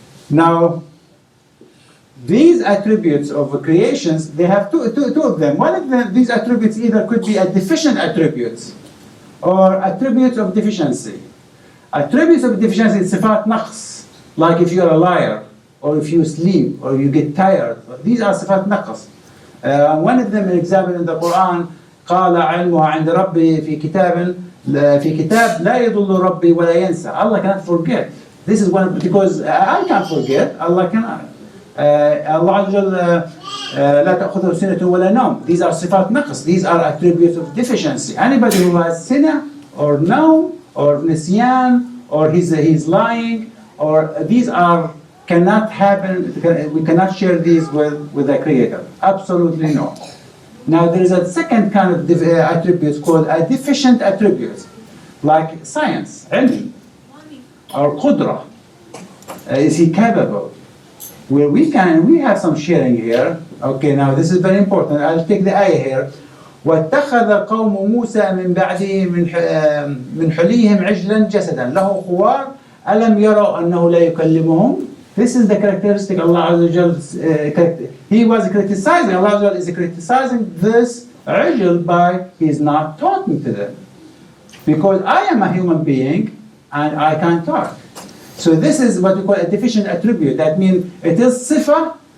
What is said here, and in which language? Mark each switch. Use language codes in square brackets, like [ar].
[en] Now, these attributes of creations, they have two of them. One of them, these attributes either could be a deficient attributes or attributes of deficiency. Attributes of deficiency is sifat naqs, like if you're a liar, or if you sleep, or you get tired. These are sifat naqs. One of them, an example in the Quran, [ar] قال علمها عند ربي في كتاب لا يضل ربي ولا ينسى. [en] Allah cannot forget. This is one, because I can't forget, Allah cannot. [ar] Allah Azza wa Jal لا تأخذه سنة ولا نوم. [en] These are [ar] صفات نقص. [en] These are attributes of deficiency. Anybody who has sinah or no or nisyan or he's lying, or these cannot happen. We cannot share these with the Creator. Absolutely no. Now there is a second kind of attributes called a deficient attributes, like science, ilm, or qudra. Is he capable? Where we have some sharing here. Okay, now this is very important. I'll take the ayah here. [ar] واتخذ قوم موسى من بعده من حليهم عجلا جسدا له خوار ألم يروا أنه لا يكلمهم. [en] This is the characteristic Allah Azza wa Jal. He was criticizing, Allah Azza wa Jal is criticizing this ajl by he's not talking to them. Because I am a human being and I can't talk. So this is what we call a deficient attribute. That means it is sifa.